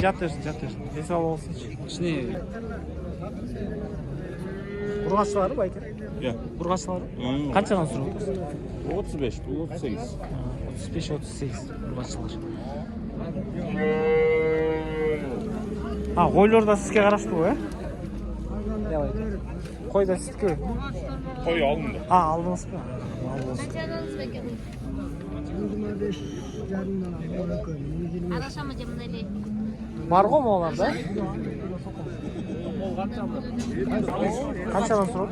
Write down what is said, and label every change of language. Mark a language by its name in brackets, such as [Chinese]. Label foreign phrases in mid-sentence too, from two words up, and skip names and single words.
[Kazakh] Десал болсыншы. Ішіне? Ұрғашылары ба екен? Иә. Ұрғашылары? Қаншадан сұрап отырсыз? 35, 38. 35-38 ұрғашылар. [Uzbek] Qo'ylar da sizga qarashli-ku, ha? Qo'y da sizga. Qo'y olindi. Aldingizmi? Barg'u mo'larda? Qanchadan so'radi?